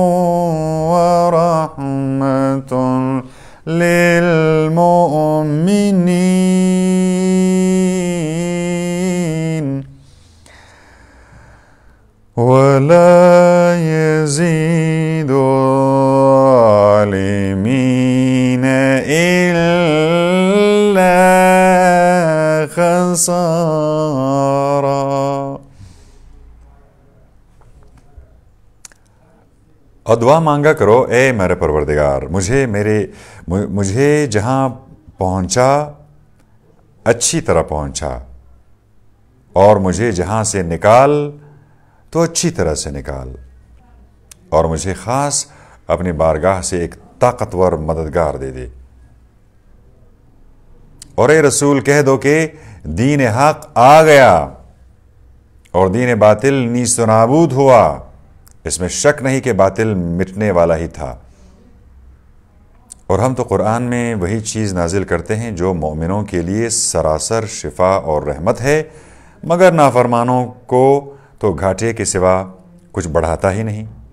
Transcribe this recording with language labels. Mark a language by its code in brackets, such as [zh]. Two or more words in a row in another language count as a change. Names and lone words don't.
[ar] وَرَحْمَةٌ لِلْمُؤْمِنِينَ وَلَا يَزِيدُ الظَّالِمِينَ إِلَّا خَسَارًا۔ [ur] اور دعا مانگا کرو اے میرے پروردگار، مجھے جہاں پہنچا اچھی طرح پہنچا، اور مجھے جہاں سے نکال تو اچھی طرح سے نکال، اور مجھے خاص اپنی بارگاہ سے ایک طاقتور مددگار دے دے۔ اور اے رسول کہہ دو کہ دین حق آ گیا اور دین باطل نیست و نابود ہوا، اس میں شک نہیں کہ باطل مٹنے والا ہی تھا۔ اور ہم تو قرآن میں وہی چیز نازل کرتے ہیں جو مومنوں کے لیے سراسر شفا اور رحمت ہے، مگر نافرمانوں کو تو گھاٹے کے سوا کچھ بڑھاتا ہی نہیں۔